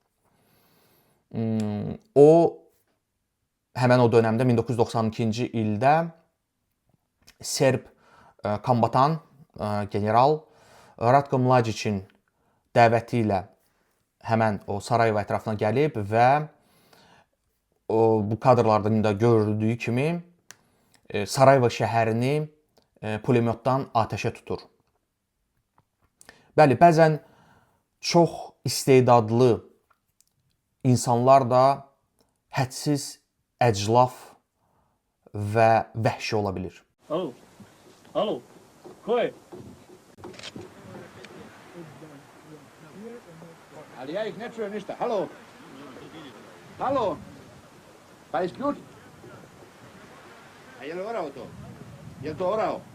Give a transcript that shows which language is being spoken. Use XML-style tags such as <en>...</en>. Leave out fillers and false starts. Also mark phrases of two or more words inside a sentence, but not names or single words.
<az>O, həmən o dönəmdə 1992-ci ildə Serb kombatan general Ratko Mladiçin dəvəti ilə həmən o Sarayeva ətrafına gəlib və bu kadrlarda da görüldüyü kimi Sarayeva şəhərini pulemyotdan atəşə tutur. Bəli, bəzən çox istedadlı insanlar da hədsiz əclaf və vəhşi ola bilir.</az> <bs>Alo, alo, koy. Ali ja ih ne čujem ništa. Halo? Halo? Pa isključ. A je li orao to? Je li to orao?</bs>